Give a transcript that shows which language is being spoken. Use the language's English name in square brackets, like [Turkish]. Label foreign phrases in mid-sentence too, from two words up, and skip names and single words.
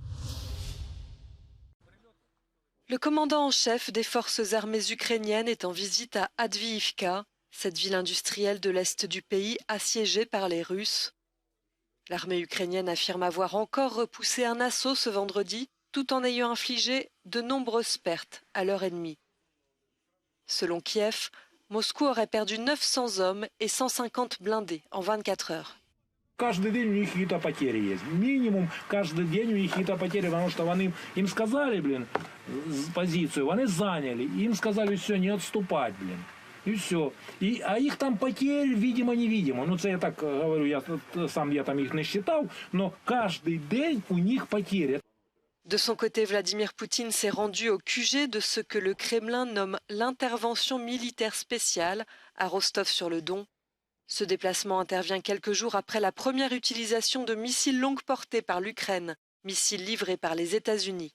[French] Le commandant en chef des forces armées ukrainiennes est en visite à Avdiivka, cette ville industrielle de l'est du pays assiégée par les Russes. L'armée ukrainienne affirme avoir encore repoussé un assaut ce vendredi, tout en ayant infligé de nombreuses pertes à leur ennemi. Selon Kiev, Moscou aurait perdu 900 hommes et 150 blindés en 24 heures. [Russian] Каждый день у них какие-то потери есть. Минимум каждый день у них какие-то потери, потому что им сказали, позицию, они заняли. Им сказали, все, не отступать, И все. А их там потерь, видимо-невидимо. Ну, це я так говорю, я там их не считал, но каждый день у них потери. [French] De son côté, Vladimir Poutine s'est rendu au QG de ce que le Kremlin nomme l'intervention militaire spéciale à Rostov-sur-le-Don. Ce déplacement intervient quelques jours après la première utilisation de missiles longue portée par l'Ukraine, missiles livrés par les États-Unis.